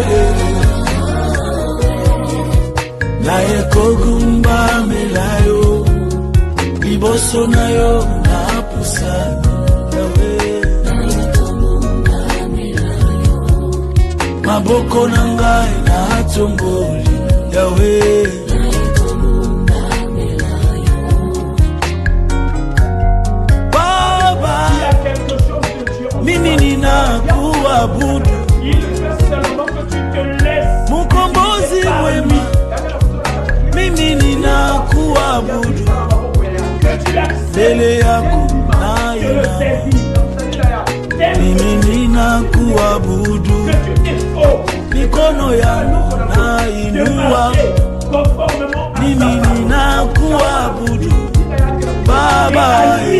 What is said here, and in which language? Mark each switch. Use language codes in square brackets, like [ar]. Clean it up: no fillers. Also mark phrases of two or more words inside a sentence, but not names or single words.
[ln] naye kogumbamela yo liboso na yo na pusani maboko na ngai na tomboli Yawe [sw] Baba mimi ninakuabudu Mukombozi wema mimi ninakuabudu mbele yako na inama mimi ninakuabudu mikono yangu na inua mimi ninakuabudu Baba